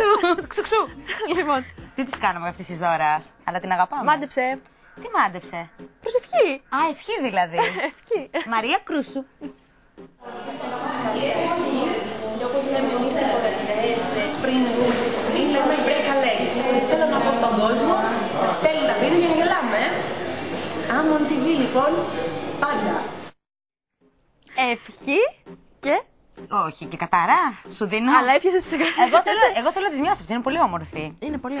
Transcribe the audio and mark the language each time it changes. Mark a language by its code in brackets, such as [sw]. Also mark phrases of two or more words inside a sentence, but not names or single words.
[el] Ξουξού. Λοιπόν. Τι της κάναμε αυτής της δώρας, αλλά την αγαπάμε. Μάντεψε. Τι μάντεψε. Προσευχή. Α, ευχή δηλαδή. Ευχή. Μαρία Κρούσου. Σας εύχομαι καλή ευχή και όπως λέμε εμείς οι χορευτές πριν βγούμε στη σκηνή, λέμε [en] break a leg. [el] Θέλω να πω στον κόσμο να στέλνει τα βίντεο για να γελάμε. Άμον TV λοιπόν, πάντα. Ευχή και... Όχι, και κατάρα. Σου δίνω. Αλλά έπιασες τις Εγώ θέλω να τις μοιάσω, είναι πολύ όμορφη. Είναι πολύ